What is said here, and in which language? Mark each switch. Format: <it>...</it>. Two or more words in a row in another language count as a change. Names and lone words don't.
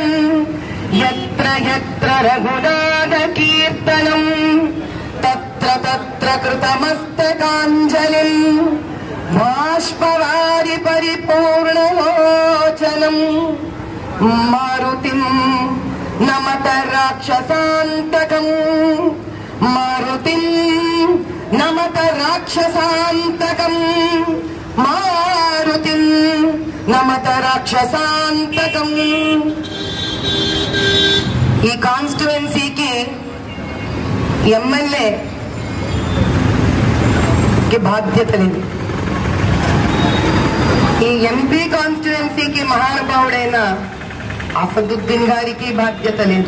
<sa>यत्र यत्र रघुनाथ कीर्तनं तत्र तत्र कृतमस्तकाञ्जलिं बाष्पवारि परिपूर्णलोचनं मारुतिं नमत राक्षसान्तकं मारुतिं नमत राक्षसान्तकं मारुतिं नमत राक्षसान्तकं।</sa> <te>ఈ కాన్స్టిట్యుయెన్సీకి ఎమ్మెల్యేకి బాధ్యత లేదు. ఈ</te> <en>MP constituencyకి</en> <te>మహానుభావుడైన అసదుద్దీన్ గారికి బాధ్యత లేదు.</te>